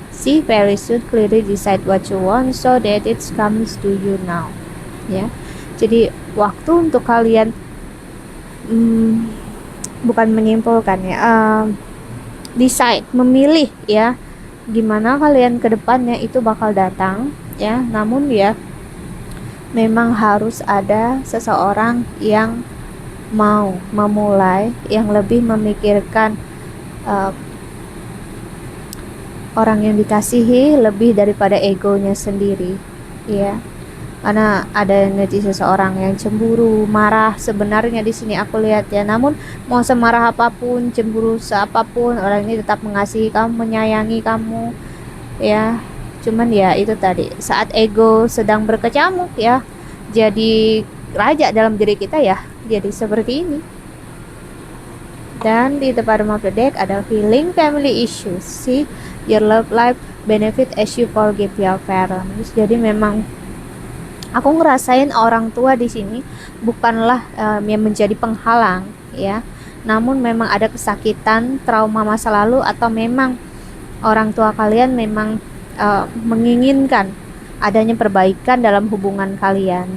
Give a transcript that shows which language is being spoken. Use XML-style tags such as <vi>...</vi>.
<en>Very soon clearly decide what you want so that it comes to you now, ya.</en> <id>Jadi waktu untuk kalian bukan menyimpulkan, ya, decide, memilih, ya, gimana kalian ke depannya itu bakal datang, ya. Namun ya memang harus ada seseorang yang mau memulai, yang lebih memikirkan orang yang dikasihi lebih daripada egonya sendiri, ya. Karena ada energi seseorang yang cemburu, marah sebenarnya di sini aku lihat, ya. Namun mau semarah apapun, cemburu seapapun, orang ini tetap mengasihi kamu, menyayangi kamu, ya. Cuman ya itu tadi, saat ego sedang berkecamuk, ya, jadi raja dalam diri kita, ya, jadi seperti ini. Dan di</id> <en>bottom of the deck</en> <id>ada</id> <en>healing family issues. Your love life benefit as you forgive your parents.</en> <id>Jadi memang aku ngerasain orang tua di sini bukanlah yang menjadi penghalang, ya. Namun memang ada kesakitan, trauma masa lalu, atau memang orang tua kalian memang menginginkan adanya perbaikan dalam hubungan kalian.</id>